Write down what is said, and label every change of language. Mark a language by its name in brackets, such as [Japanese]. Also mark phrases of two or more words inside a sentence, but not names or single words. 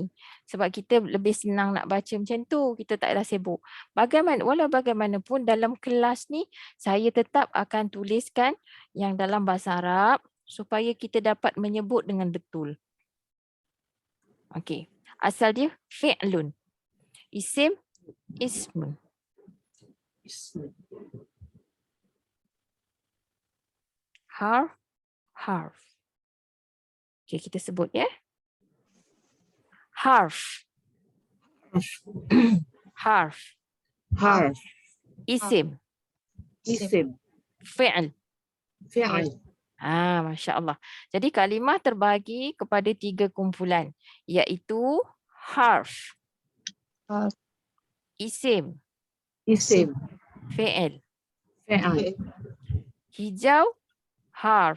[Malay] Sebab kita lebih senang nak baca macam tu. Kita tak ada sibuk. Walau bagaimanapun dalam kelas ni, saya tetap akan tuliskan yang dalam bahasa Arab supaya kita dapat menyebut dengan betul. Asal dia fi'lun. Isim, ismun. Harf, harf. Kita sebut ya. Harf. Harf. Harf. Isim. Isim. Fi'l. Fi'al. [Arabic] Masya Allah. [Malay] Jadi kalimah terbagi kepada 3 kumpulan, iaitu harf, Harf. isim, Isim. fi'il. فعل Hijau harf.